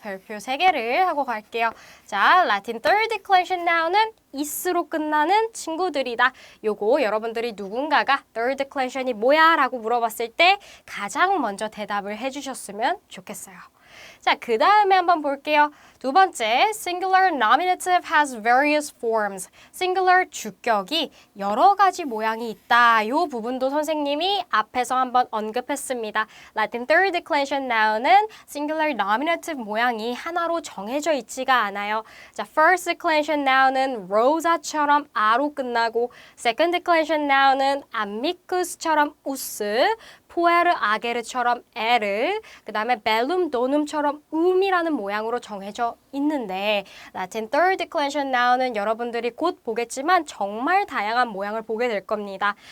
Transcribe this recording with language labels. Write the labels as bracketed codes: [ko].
[ko] 별표 3개를 하고 갈게요. 자, 라틴 third declension noun은 is로 끝나는 친구들이다. 요거 여러분들이 누군가가 third declension이 뭐야? 라고 물어봤을 때 가장 먼저 대답을 해주셨으면 좋겠어요. 자, 그 다음에 한번 볼게요. 두 번째, [en] singular nominative has various forms. [ko] singular 주격이 여러 가지 모양이 있다. 이 부분도 선생님이 앞에서 한번 언급했습니다. 라틴 third declension noun은 singular nominative 모양이 하나로 정해져 있지가 않아요. 자, first declension noun은 rosa처럼 아로 끝나고 second declension noun은 amicus처럼 우스, 포에르 아게르처럼 에르, 그 다음에 벨룸 도눔처럼 이라는 모양으로 정해져 있는데 라틴 third declension noun은 여러분들이 곧 보겠지만 정말 다양한 모양을 보게 될 겁니다.